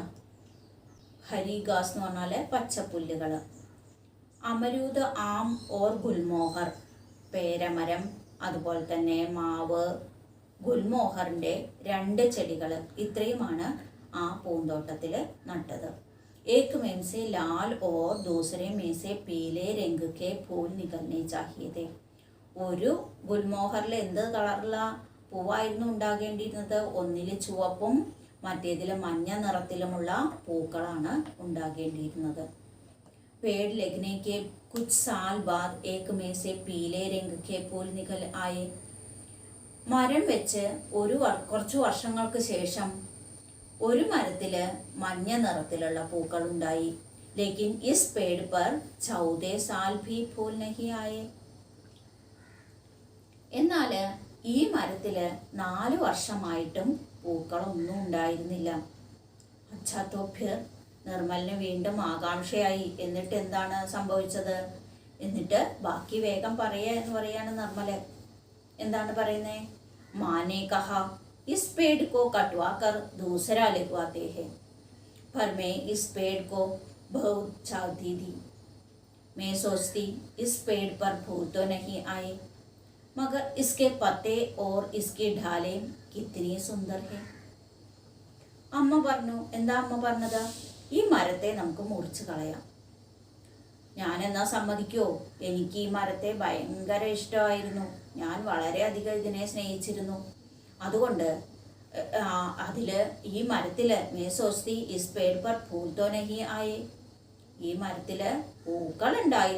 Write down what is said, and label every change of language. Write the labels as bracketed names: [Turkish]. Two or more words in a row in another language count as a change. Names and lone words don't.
[Hindi] हरी घास [Malayalam] എന്ന് പറഞ്ഞാൽ പച്ചപ്പുല്ലുകൾ. [Hindi] अमरूद, आम और गुलमोहर [Malayalam] പേരമരം, അതുപോലെ തന്നെ മാവ്, ഗുൽമോഹറിന്റെ 2 ചെടികൾ, ഇത്രയുമാണ് ആ പൂന്തോട്ടത്തിൽ നട്ടത്. [Hindi] एक में से लाल और दूसरे में से पीले रंग के फूल निकलने चाहिए थे. [Malayalam] ഒരു ഗുൽമോഹറിൽ എന്ത് കളറുള്ള പൂവായിരുന്നു ഉണ്ടാകേണ്ടിയിരുന്നത്? ഒന്നിൽ ചുവപ്പും മറ്റേതിൽ മഞ്ഞ നിറത്തിലുമുള്ള പൂക്കളാണ് ഉണ്ടാകേണ്ടിയിരുന്നത്. [Hindi] पेड़ लगने के कुछ साल बाद एक में से पीले रंग के फूल निकल आए. [Malayalam] മരം വെച്ച് കുറച്ചു വർഷങ്ങൾക്ക് ശേഷം ഒരു മരത്തില് മഞ്ഞ നിറത്തിലുള്ള പൂക്കൾ ഉണ്ടായി. [Hindi] लेकिन इस पेड़ पर 14 साल भी फूल नहीं आए. [Malayalam] എന്നാൽ ഈ മരത്തില് 4 വർഷമായിട്ടും പൂക്കളൊന്നും ഉണ്ടായിരുന്നില്ല. [Hindi] अच्छा तो फिर. [Malayalam] നിർമ്മലിന് വീണ്ടും ആകാംക്ഷയായി. എന്നിട്ട് എന്താണ് സംഭവിച്ചത്? എന്നിട്ട് ബാക്കി വേഗം പറയുക എന്ന് പറയാണ് നിർമ്മല്. എന്താണ് പറയുന്നേ? [Hindi] माँ ने कहा इस पेड़ को कटवा कर दूसरा लगवाते हैं, पर मैं इस पेड़ को बहुत चाहती थी. मैं सोचती इस पेड़ पर फूल तो नहीं आए, मगर इसके पत्ते और इसकी ढालें कितनी सुंदर है. [Malayalam] അമ്മ പറഞ്ഞു. എന്താ അമ്മ പറഞ്ഞത്? ഈ മരത്തെ നമുക്ക് മുറിച്ച് കളയാം. ഞാനെന്നാ സമ്മതിക്കുമോ? എനിക്ക് ഈ മരത്തെ ഭയങ്കര ഇഷ്ടമായിരുന്നു. ഞാൻ വളരെയധികം ഇതിനെ സ്നേഹിച്ചിരുന്നു. അതുകൊണ്ട് ഈ മരത്തില് [Hindi] मैं सोचती इस पेड़ पर फूल तो नहीं आए, [Malayalam] ഈ മരത്തില് പൂക്കൾ ഉണ്ടായില്ല.